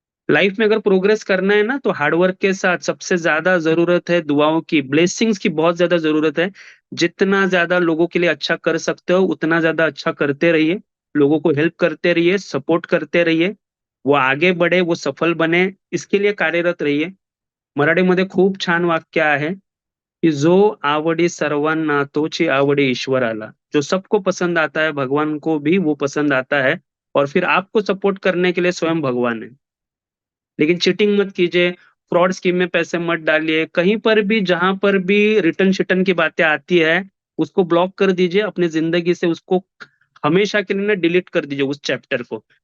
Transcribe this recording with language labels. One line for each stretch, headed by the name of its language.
Hindi: Life में अगर progress करना है ना, तो हार्डवर्क के साथ सबसे ज्यादा जरूरत है दुआओं की, ब्लेसिंग्स की बहुत ज्यादा जरूरत है। जितना ज्यादा लोगों के लिए अच्छा कर सकते हो, उतना ज्यादा अच्छा करते रहिए। लोगों को हेल्प करते रहिए, सपोर्ट करते रहिए, वो आगे बढ़े, वो सफल बने, इसके लिए कार्यरत रहिए।
Marathi: मराठीमध्ये खूप छान वाक्य आहे कि जो आवडी सर्वांना तोची आवडी ईश्वराला।
Hindi: जो सबको पसंद आता है, भगवान को भी वो पसंद आता है, और फिर आपको सपोर्ट करने के लिए स्वयं भगवान है। लेकिन चीटिंग मत कीजिए, फ्रॉड स्कीम में पैसे मत डालिए, कहीं पर भी जहां पर भी रिटर्न शिटर्न की बातें आती है, उसको ब्लॉक कर दीजिए अपनी जिंदगी से, उसको हमेशा के लिए ना डिलीट कर दीजिए उस चैप्टर को।